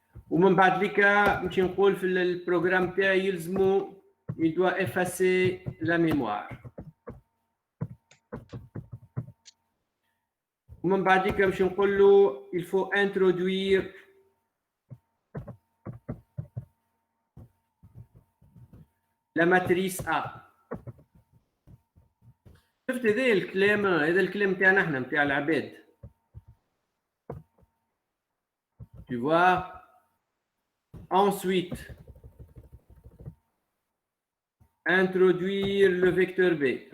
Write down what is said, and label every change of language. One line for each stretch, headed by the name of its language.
Arabic: ومن بعد لك نمشي نقول في البروغرام تاعي يلزمو
French: il doit effacer la mémoire.
Arabic: ومن بعد لك نمشي نقول له
French: il faut introduire la matrice A.
Arabic: شفت هذا الكلام تاعنا احنا نتاع العباد.
French: Tu vois. Ensuite, introduire le vecteur B.